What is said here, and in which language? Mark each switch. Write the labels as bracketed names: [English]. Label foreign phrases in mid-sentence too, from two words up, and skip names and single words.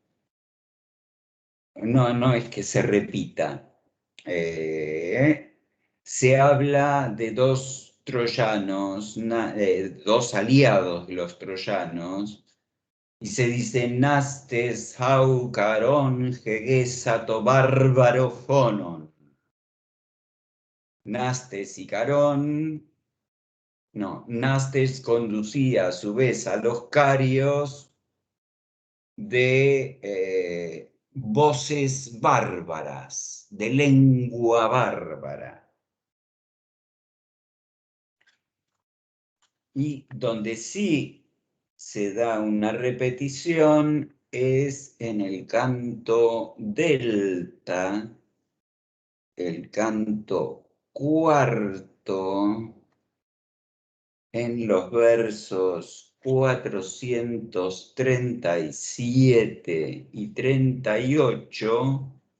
[Spanish] No es que se repita. Se habla de dos troyanos, dos aliados de los troyanos, y se dice, [Greek] Νάστης αὖ Καρῶν ἡγήσατο βαρβαρο φώνων. [Spanish] Nastes y Carón, no, Nastes conducía a su vez a los carios de voces bárbaras, de lengua bárbara. Y donde sí se da una repetición es en el canto delta, el canto cuarto, en los versos 437 y 38.